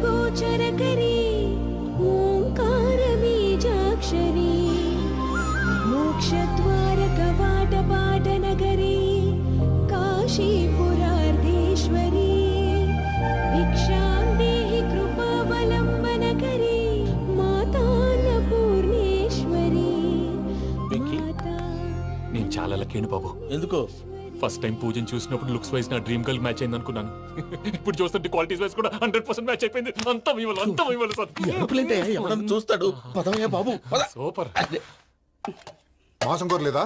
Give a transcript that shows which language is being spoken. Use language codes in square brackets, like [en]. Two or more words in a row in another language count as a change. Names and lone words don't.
[sa] ఓంకార బీజాక్షరి कवाटपाटनगरी काशीपुरार्धेश्वरी भिक्षां देहि कृपावलम्बनकरी मातान्नपूर्णेश्वरी [te] నేను చాలా లక్కీ బాబు. ఎందుకు [en] first time [te] పూజను చూసినప్పుడు [en] looks wise [te] నా [en] dream girl match [te] అయింది అనుకున్నాను. ఇప్పుడు చూస్తుంటే [en] qualities wise [te] కూడా 100% మ్యాచ్ అయిపోయింది. అంతా మీ వల్ల సార్. ఎరుపులేంటే ఎవడన్నా చూస్తాడు. పదవయ్యా బాబు పద. సూపర్. మాసం కోరలేదా?